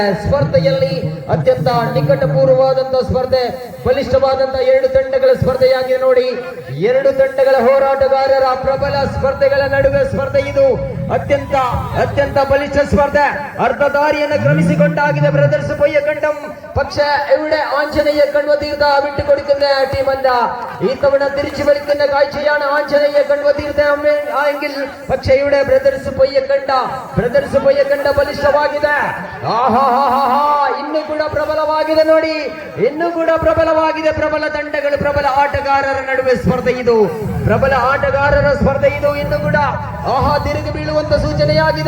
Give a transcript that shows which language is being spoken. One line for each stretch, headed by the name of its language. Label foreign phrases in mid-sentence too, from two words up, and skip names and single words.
Kannada: ಸ್ಪರ್ಧೆಯಲ್ಲಿ ಅತ್ಯಂತ ನಿಕಟಪೂರ್ವವಾದಂತಹ ಸ್ಪರ್ಧೆ, ಬಲಿಷ್ಠವಾದಂತಹ ಎರಡು ತಂಡಗಳ ಸ್ಪರ್ಧೆಯಾಗಿದೆ ನೋಡಿ. ಎರಡು ತಂಡಗಳ ಹೋರಾಟಗಾರರ ಪ್ರಬಲ ಸ್ಪರ್ಧೆಗಳ ನಡುವೆ ಸ್ಪರ್ಧೆ ಇದು. ಅತ್ಯಂತ ಬಲಿಷ್ಠ ಸ್ಪರ್ಧೆ. ಅರ್ಧ ದಾರಿಯನ್ನು ಕ್ರಮಿಸಿಕೊಂಡಾಗಿದೆ ಬ್ರದರ್ಸ್ ಬೊಯ್ಯಕಂಡಂ ಪಕ್ಷ.
Malayalam: ഇവിടെ ആഞ്ജനേയ കൺവതീർത്ത വിട്ടുകൊടുക്കുന്ന ടീമല്ല, ഈ തവണ തിരിച്ചു വലിക്കുന്ന കാഴ്ചയാണ് ആഞ്ജനേയ കൺവതീർത്ത എങ്കിൽ പക്ഷേ ഇവിടെ ബ്രദർസ് ಬೊಯ್ಯಕಂಡ ಬಲಿಷ್ಠವಾಗಿದೆ.
Kannada: ಇನ್ನೂ ಕೂಡ ಪ್ರಬಲವಾಗಿದೆ ನೋಡಿ, ಇನ್ನೂ ಕೂಡ ಪ್ರಬಲವಾಗಿದೆ. ಪ್ರಬಲ ತಂಡಗಳು, ಪ್ರಬಲ ಆಟಗಾರರ ನಡುವೆ ಸ್ಪರ್ಧೆ ಇದು, ಪ್ರಬಲ ಆಟಗಾರರ ಸ್ಪರ್ಧೆ ಇದು. ಇನ್ನು ಕೂಡ ತಿರುಗಿ ಬೀಳುವಂತ ಸೂಚನೆಯಾಗಿದೆ.